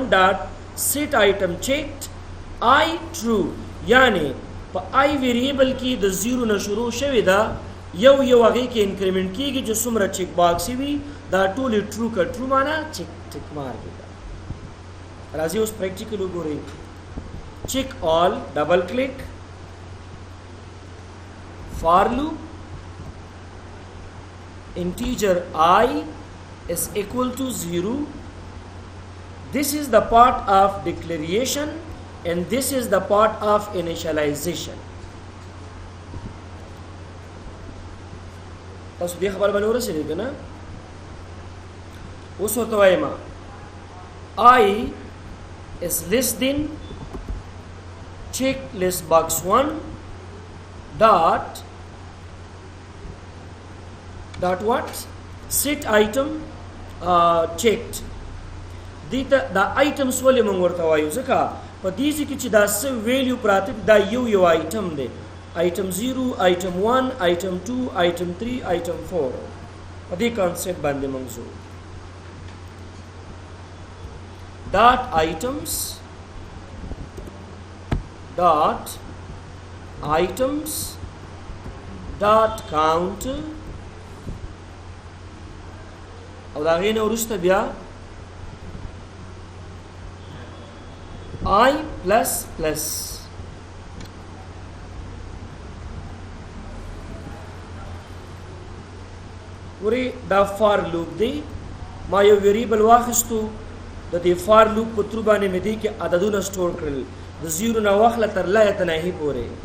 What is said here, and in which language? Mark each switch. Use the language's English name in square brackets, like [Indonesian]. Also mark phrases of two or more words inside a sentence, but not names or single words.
[English] dot set item checked I true [Pashto] یعنی په [English] I variable [Pashto] کې د زیرو نه شروع شوی دا یو هغې کې انکریمنټ کېږي چې څومره [English] check box [Pashto] وي دا ټولې ټرو که ټرو معنا [English] tick mark [Pashto] ده راځي اوس پریکټیکل وګورئ [English] check all double click for loop integer I is equal to 0 this is the part of declaration and this is the part of initialization [Pashto] تاسو دې خبر باندې ورسېږئ که نه اوس ورته وایم [English] I is less than check list box 1 dot what set item checked the items [Pashto] ولې موږ ورته وایو ځکه په دې کې چې دا څه ویلیو پراته دا یو آیټم دی [English] item 0 item 1 item 2 item 3 item 4 [Pashto] په دې کانسپټ باندې موږ ځو [English] dot items dot count [Pashto] او دا غینه وروسته بیا [English] I plus plus [Pashto] ورې دا [English] for loop [Pashto] دی ما یو ویریبل واخیستو د دې [English] for loop [Pashto] په تر باندې مې دی کې عددونه سٹور کړل د زیرو نه واخله تر لا یتناهي پورې